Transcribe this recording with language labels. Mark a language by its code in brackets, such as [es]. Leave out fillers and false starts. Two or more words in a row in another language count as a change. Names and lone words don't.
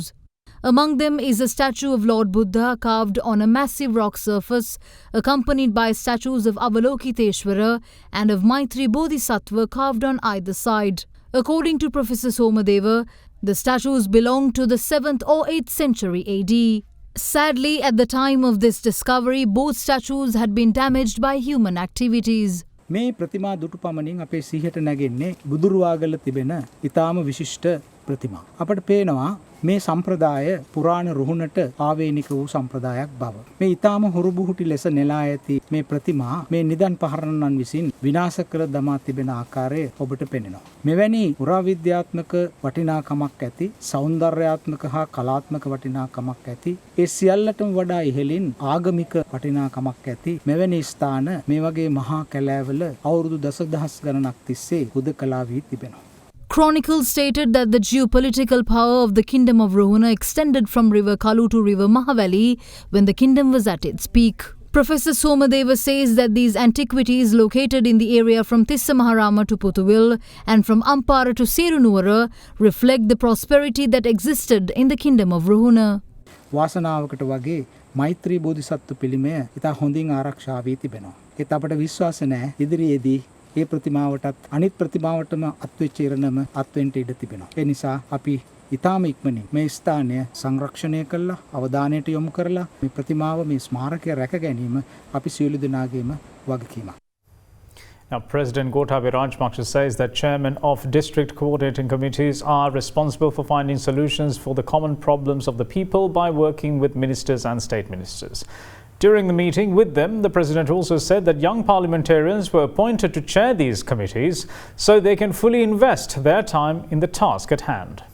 [en] Among them is a statue of Lord Buddha carved on a massive rock surface, accompanied by statues of Avalokiteshvara and of Maitri Bodhisattva carved on either side. According to Professor Somadeva, the statues belong to the 7th or 8th century AD. Sadly, at the time of this discovery, both statues had been damaged by human activities. [si] මේ ප්‍රතිමා දුටු පමණින් අපේ සිහියට නැගෙන්නේ බුදුරුවාගල තිබෙන ඊටාම විශිෂ්ට ප්‍රතිමා. අපට පේනවා මේ සම්ප්‍රදාය පුරාණ රුහුණට ආවේනික වූ සම්ප්‍රදායක් බව. මේ ඊටාම හුරුබුහුටි ලෙස නෙලා ඇති මේ ප්‍රතිමා මේ නිදන් පහරන්නන් විසින් විනාශ කර දමා තිබෙන ආකාරය ඔබට පෙනෙනවා. මෙවැනි පුරාවිද්‍යාත්මක වටිනාකමක් ඇති, සෞන්දර්යාත්මක හා කලාත්මක වටිනාකමක් ඇති, ඒ සියල්ලටම වඩා ඉහළින් ආගමික වටිනාකමක් ඇති මෙවැනි ස්ථාන මේ වගේ මහා කැලෑවල අවුරුදු දසදහස් ගණනක් තිස්සේ හුදකලා වී තිබෙනවා. [en] Chronicles stated that the geopolitical power of the kingdom of Ruhuna extended from River Kalu to River Mahavali when the kingdom was at its peak. Professor Somadeva says that these antiquities located in the area from Tissamaharama to Puthuvil and from Ampara to Serunuvara reflect the prosperity that existed in the kingdom of Ruhuna. [si] වාසනාවකට වගේ මෛත්‍රී බෝධිසත්ව පිළිමය ඉතා හොඳින් ආරක්ෂා වී තිබෙනවා. ඒත් අපට විශ්වාස නැහැ ඉදිරියේදී මේ ප්‍රතිමාවටත් අනිත් ප්‍රතිමාවටම අත්වෙච්ච ඉරණම අත්වෙන්න ඉඩ තිබෙනවා. ඒ නිසා අපි ඉතාම ඉක්මනින් මේ ස්ථානය සංරක්ෂණය කළා අවධානයට යොමු කරලා මේ ප්‍රතිමාව මේ ස්මාරකය රැක ගැනීම අපි සියලු දෙනාගේම වගකීමක්. [en] Now, President Gotabaya Rajapaksa says that chairmen of district coordinating committees are responsible for finding solutions for the common problems of the people by working with ministers and state ministers. During the meeting with them, the President also said that young parliamentarians were appointed to chair these committees so they can fully invest their time in the task at hand.